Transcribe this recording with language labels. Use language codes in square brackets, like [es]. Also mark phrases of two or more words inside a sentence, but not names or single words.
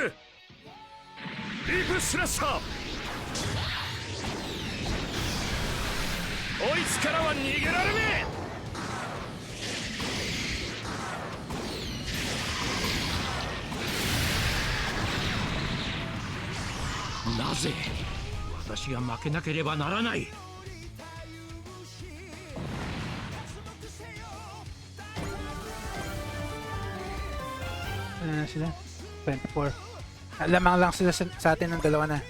[ja] ディープスラッシャー。こいつからは逃げられねなぜ私が負けなければならない。 [tl] Ano na sila? 24. Lamang lang sila sa atin ng dalawa na.